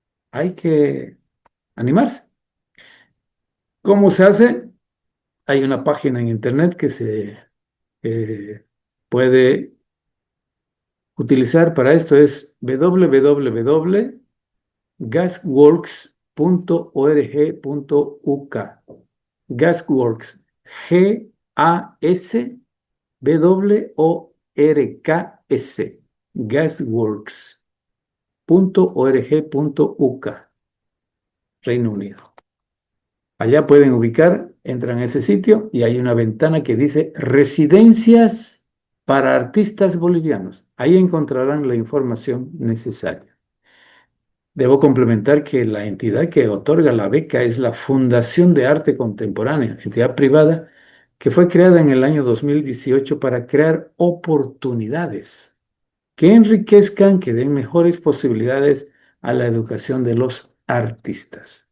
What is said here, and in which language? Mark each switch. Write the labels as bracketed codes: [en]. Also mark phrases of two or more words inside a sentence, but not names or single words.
[es] hay que animarse. ¿Cómo se hace? Hay una página en internet que se puede utilizar para esto, es www.gasworks.org.uk. Gasworks, Gasworks, gasworks.org.uk, Reino Unido. Allá pueden ubicar, entran a ese sitio y hay una ventana que dice Residencias para artistas bolivianos. Ahí encontrarán la información necesaria. Debo complementar que la entidad que otorga la beca es la Fundación de Arte Contemporánea, entidad privada que fue creada en el año 2018 para crear oportunidades que enriquezcan, que den mejores posibilidades a la educación de los artistas.